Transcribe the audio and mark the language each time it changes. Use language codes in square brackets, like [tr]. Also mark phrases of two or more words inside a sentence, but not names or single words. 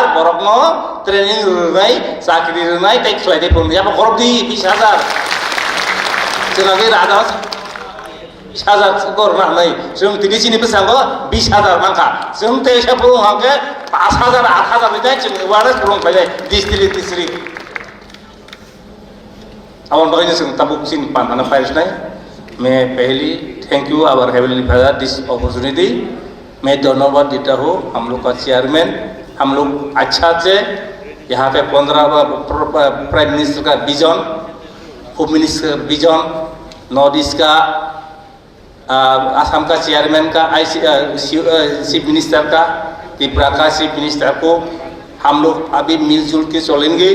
[trp] borokno training runai chakri runai tai khlai dei pon ya borok di 20,000 jenagi rada 20,000 kor na nai sum tini sini pesango 20,000 mangka sum te sa purung hangke 5,000 8,000 ni dai chung waras purung pai district Awan bagainya sing tabuk sin pan ana files nai [hi] मैं पहली [en] thank you our heavenly father this opportunity [hi] मैं धन्यवाद देता हूँ हम लोग का चेयरमैन हम लोग अच्छा से यहाँ पे 15 [en] prime minister [hi] का विजन [en] home minister [hi] का विजन नॉर्थ ईस्ट का आसाम का चेयरमैन का [en] chief minister [hi] का त्रिपुरा का [en] chief minister [hi] को हम लोग अभी मिलजुल के चलेंगे।